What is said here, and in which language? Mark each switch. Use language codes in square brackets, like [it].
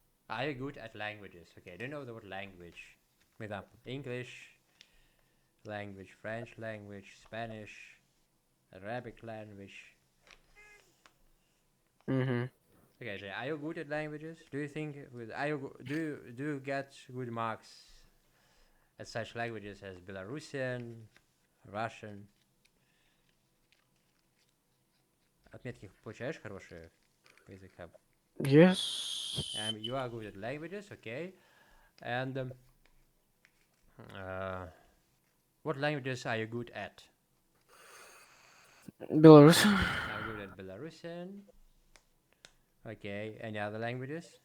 [en] Are you good at languages? Okay, do you know the word language? For example, English language, French language, Spanish, Arabic language. Okay, Jay, are you good at languages? Do you think do you get good marks at such languages as Belarusian, Russian? [ru] Отметки получаешь хорошие по языкам? [en] Yes. You are good at languages, okay. And what languages are you good at? Belarus. I'm good at Belarusian. Okay, any other languages?